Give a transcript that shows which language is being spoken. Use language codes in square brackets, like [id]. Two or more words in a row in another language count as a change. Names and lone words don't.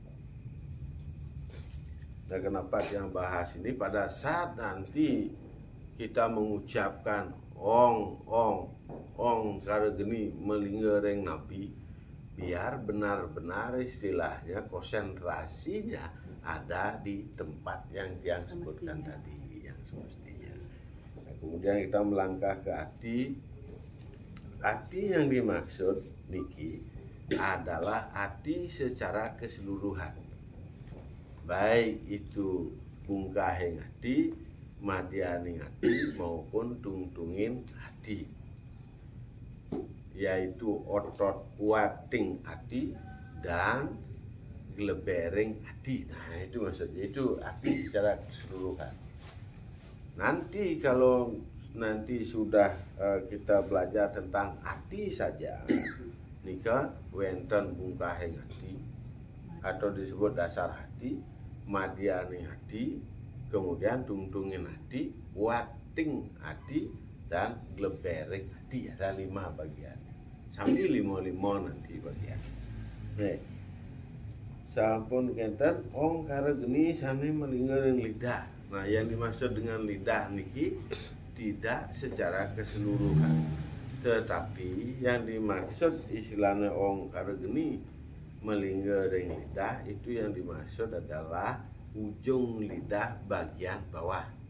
[id] Nah, kenapa yang bahas ini pada saat nanti kita mengucapkan [ban] ong karageni melinggereng nabi, [id] biar benar-benar istilahnya konsentrasinya ada di tempat yang sebutkan tadi, yang semestinya. Nah, kemudian kita melangkah ke Adi. Adi yang dimaksud niki adalah ati secara keseluruhan, baik itu [ban] bungkahing ati, madianing ati [id] maupun [ban] tungtungin ati, [id] yaitu [ban] otot wating ati [id] dan [ban] glebering ati. [id] Nah, itu maksudnya, itu ati secara keseluruhan. Nanti kalau nanti sudah kita belajar tentang ati saja, [ban] nika wenten bungkahing ati [id] atau disebut dasar hati, [ban] madianing hati, [id] kemudian [ban] tungtungin hati, wating hati, [id] dan [ban] glebering hati. [id] Ada 5 bagian, sambil 5 nanti bagian. Nih, [ban] sampun kenten ong karageni sane melingering lidah. [id] Nah, yang dimaksud dengan lidah niki tidak secara keseluruhan, tetapi yang dimaksud istilahnya [ban] ong karageni melingering lidah [id] itu yang dimaksud adalah ujung lidah bagian bawah.